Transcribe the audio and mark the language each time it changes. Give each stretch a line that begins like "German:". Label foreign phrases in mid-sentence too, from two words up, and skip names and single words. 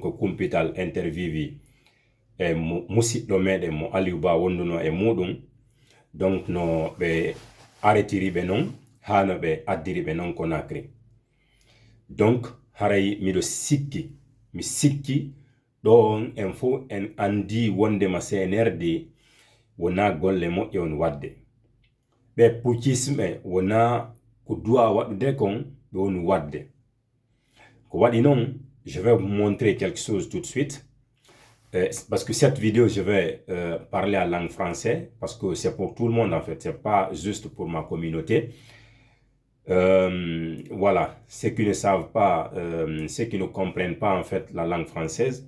Fula: ko kumpital interviewi e musidɗo meɗen mo Aliou Ba wonduno e muɗum donc no ɓe arretiri ɓe noon ha no ɓe addiri ɓe noon Conakry donc haray miɗo sikki mi sikki ɗo on en fo en andi wondema CNRD wona golle moƴƴe on wadde ɓe puccisme wona ko duwa waɗude kon ɓe woni wadde ko waɗi noon.
French: Je vais vous montrer quelque chose tout de suite parce que cette vidéo je vais parler en langue française parce que c'est pour tout le monde en fait, c'est pas juste pour ma communauté. Voilà, ceux qui ne savent pas, ceux qui ne comprennent pas en fait la langue française.